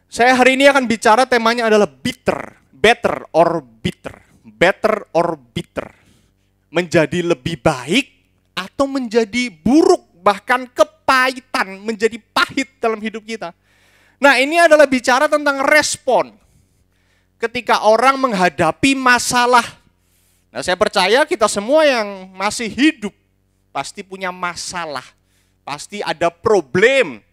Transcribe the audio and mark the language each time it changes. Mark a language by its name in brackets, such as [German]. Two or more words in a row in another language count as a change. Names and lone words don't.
[Indonesian] Saya hari ini akan bicara temanya adalah [English] bitter, better or bitter, better or bitter. [Indonesian] Menjadi lebih baik atau menjadi buruk, bahkan kepahitan, menjadi pahit dalam hidup kita. Nah, ini adalah bicara tentang respon ketika orang menghadapi masalah. Nah, saya percaya kita semua yang masih hidup pasti punya masalah, pasti ada problem.